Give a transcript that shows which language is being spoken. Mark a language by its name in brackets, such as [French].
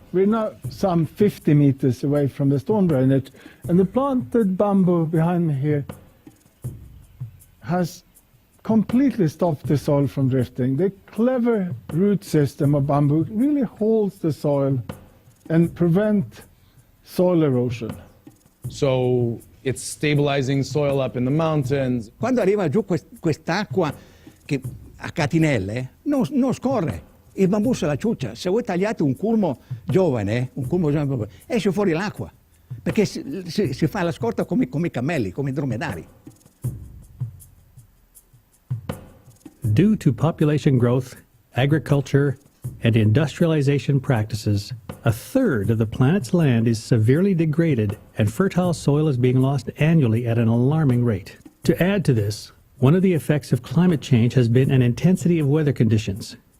[English] We're now some 50 meters away from the storm drainage, and the planted bamboo behind me here has completely stopped the soil from drifting. The clever root system of bamboo really holds the soil and prevent soil erosion. So it's stabilizing soil up in the mountains. [Italian] Quando arriva giù quest'acqua che a catinelle non scorre. Il bambù se la ciuccia. Se voi tagliate un culmo giovane, esce fuori l'acqua, perché si fa la scorta come i cammelli, come i dromedari. [English] due to population growth, agriculture, and industrialization practices, a third of the planet's land is severely degraded and fertile soil is being lost annually at an alarming rate. To add to this, one of the effects of climate change has been an intensity of weather conditions.